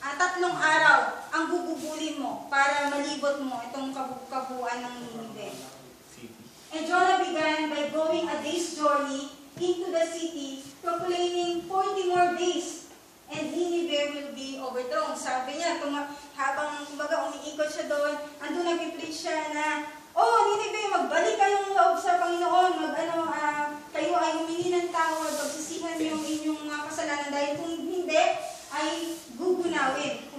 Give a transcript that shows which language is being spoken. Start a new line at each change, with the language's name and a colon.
Filipino: 3 araw ang gugugulin mo para malibot mo itong kabuuan ng Nineveh.
English: And Jonah began by going a day's journey into the city, proclaiming 40 more days, and Nineveh will be overthrown.
Filipino: Sabi niya, habang umiikot siya doon, andun nag-preach siya na, Nineveh, magbalik kayong loob sa Panginoon, kayo ay humingi ng tawad, pagsisihan yung inyong kasalanan, dahil kung hindi, ay gugunawin.